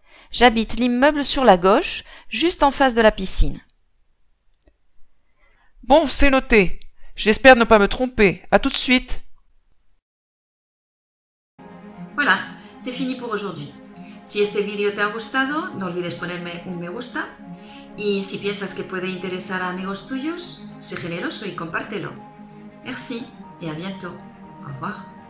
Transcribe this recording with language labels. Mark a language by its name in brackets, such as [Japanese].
[French] J'habite l'immeuble sur la gauche, juste en face de la piscine. Bon, c'est noté. J'espère ne pas me tromper. À tout de suite. Voilà, c'est fini pour aujourd'hui. [Spanish] Si este vídeo te ha gustado, no olvides ponerme un me gusta. Y si piensas que puede interesar a amigos tuyos, sé generoso y compártelo. [French] Merci et à bientôt. Au revoir.